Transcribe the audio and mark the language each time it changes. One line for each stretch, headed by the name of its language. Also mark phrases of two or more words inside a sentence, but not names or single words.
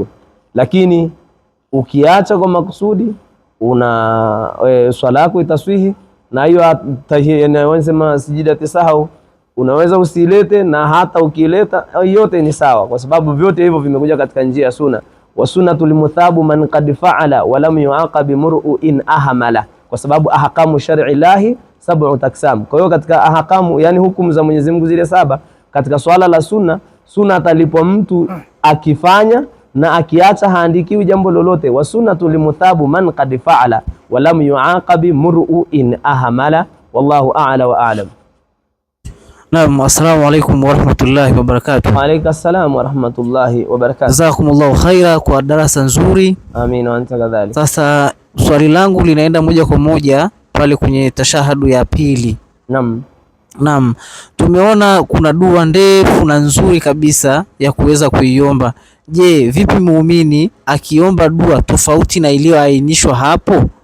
Swahili: Lakini ukiacha kwa makusudi, swala yako itaswihi. Na hiyo wanasema sijida tisahau, unaweza usilete, na hata ukileta yote ni sawa, kwa sababu vyote hivyo vimekuja katika njia ya sunna.
Arabic: وسنة المثاب من قد فعل ولم يعاقب مرء إن أهمل,
Swahili: kwa sababu
Arabic: أحكام الشرع له سبع تقسم.
Swahili: Kwa hiyo katika ahkamu, yani hukumu za Mwenyezi Mungu zile saba, katika swala la sunna atalipwa mtu akifanya, na akiacha haandikiwi jambo lolote.
Arabic: وسنة المثاب من قد فعل ولم يعاقب مرء إن أهمل, والله أعلى وأعلم. نعم، السلام عليكم ورحمة الله وبركاته. وعليكم السلام ورحمة الله وبركاته. جزاكم الله خيرا
Swahili: kwa darasa nzuri.
Arabic: آمين وأنت كذلك.
Swahili: Sasa swali langu linaenda moja kwa moja pale kwenye tashahadu ya pili. Naam, tumeona kuna dua ndefu na nzuri kabisa ya kuweza kuiomba. Je, vipi muumini akiomba dua tofauti na iliyoainishwa hapo?